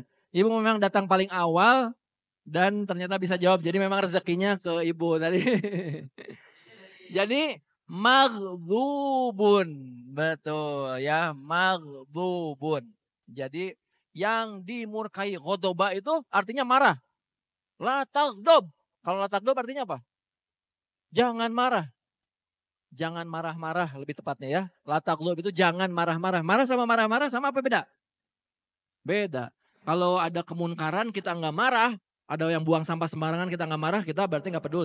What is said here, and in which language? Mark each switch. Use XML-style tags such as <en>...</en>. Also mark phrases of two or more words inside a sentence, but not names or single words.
<id>Ibu memang datang paling awal dan ternyata bisa jawab. Jadi memang rezekinya ke Ibu tadi. Jadi maghdubun. Betul ya, maghdubun. Jadi yang dimurkai, godoba itu artinya marah.</id> <ar>لا تغضب.</ar> <id>Kalau</id> <ar>لا تغضب</ar> <id>artinya apa? Jangan marah. Jangan marah-marah lebih tepatnya ya.</id> <ar>لا تغضب</ar> <id>itu jangan marah-marah. Marah sama apa beda? Beda. Kalau ada kemunkaran kita nggak marah, ada yang buang sampah sembarangan kita nggak marah, kita berarti nggak peduli.</id>